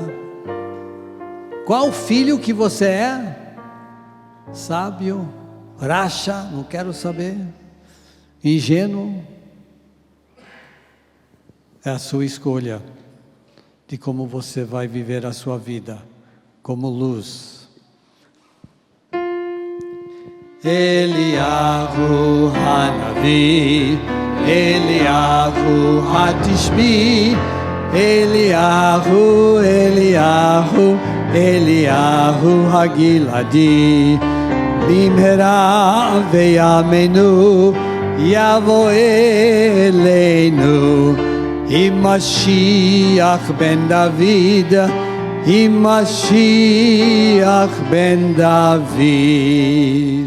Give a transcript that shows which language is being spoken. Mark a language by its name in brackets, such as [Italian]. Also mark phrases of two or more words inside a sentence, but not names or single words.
[Portuguese] Qual filho que você é? Sábio? Racha? Não quero saber. Ingênuo? É a sua escolha de como você vai viver a sua vida como luz. [Hebrew] אליהו הנביא, אליהו התשבי, אליהו, אליהו, אליהו הגלעדי, במהרה בימינו, יבוא אלינו, משיח בן דוד, משיח בן דוד.